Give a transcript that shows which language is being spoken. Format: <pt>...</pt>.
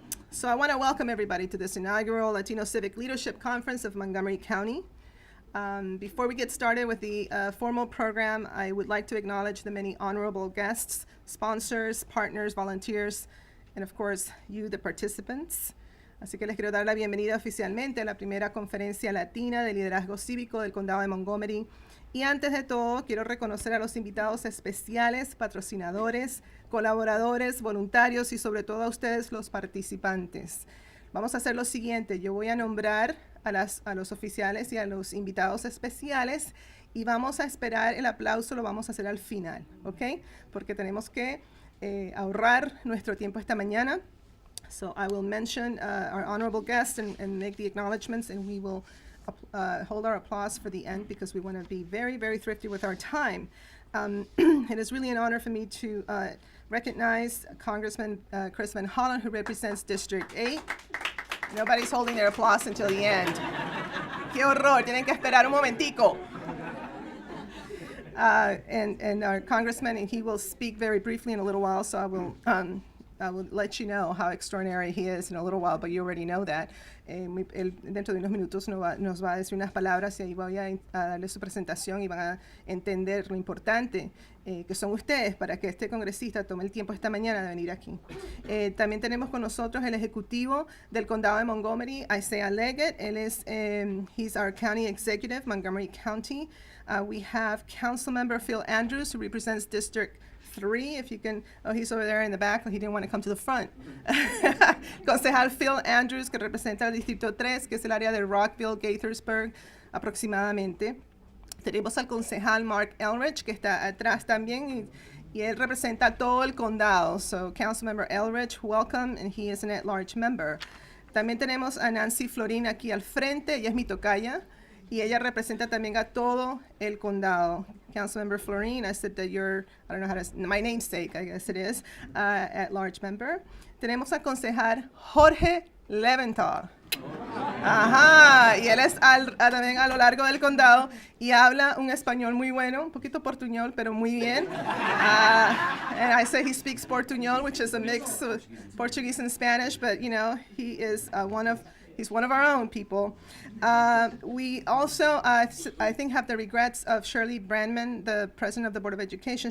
<en>So I want to welcome everybody to this inaugural Latino Civic Leadership Conference of Montgomery County. Before we get started with the formal program, I would like to acknowledge the many honorable guests, sponsors, partners, volunteers, and of course, you, the participants.</en> <es>Así que les quiero dar la bienvenida oficialmente a la primera conferencia latina de liderazgo cívico del condado de Montgomery. Y antes de todo, quiero reconocer a los invitados especiales, patrocinadores, colaboradores, voluntarios y sobre todo a ustedes, los participantes. Vamos a hacer lo siguiente. Yo voy a nombrar a los oficiales y a los invitados especiales y vamos a esperar el aplauso, lo vamos a hacer al final, ¿ok? Porque tenemos que ahorrar nuestro tiempo esta mañana.</es> <en>So I will mention our honorable guests and make the acknowledgments, and we will hold our applause for the end because we want to be very, very thrifty with our time. It is really an honor for me to recognize Congressman Chris Van Hollen, who represents District 8. Nobody's holding their applause until the end.</en> <es>¡Qué horror! Tienen que esperar un momentico.</es> <en>And our congressman, and he will speak very briefly in a little while, so I will let you know how extraordinary he is in a little while, but you already know that.</en> <es>Él dentro de unos minutos nos va a decir unas palabras y ahí voy a darle su presentación y van a entender lo importante que son ustedes para que este congresista tome el tiempo esta mañana de venir aquí. También tenemos con nosotros el ejecutivo del condado de Montgomery, Isiah Leggett. Él es,</es> <en>he's our county executive, Montgomery County. We have Councilmember Phil Andrews, who represents District 3, if you can, oh, he's over there in the back, he didn't want to come to the front.</en> <es>Concejal Phil Andrews, que representa el Distrito 3, que es el área de Rockville, Gaithersburg, aproximadamente. Tenemos al concejal Mark Elrich, que está atrás también, y él representa todo el condado.</es> <en>So, Councilmember Elrich, welcome, and he is an at-large member.</en> <es>También tenemos a Nancy Florin aquí al frente, ella es mi tocaya, y ella representa también a todo el condado.</es> <en>Councilmember Florin, I said that you're, I don't know how to, my namesake, I guess it is, at-large member.</en> <es>Tenemos al concejal Jorge Leventhal. Ajá, y él es también a lo largo del condado y habla un español muy bueno, un poquito portuñol, pero muy bien.</es> <en>And I say he speaks portuñol, which is a mix of Portuguese and Spanish, but you know, he is he's one of our own people. We also, I think, have the regrets of Shirley Brandman, the president of the Board of Education.</en>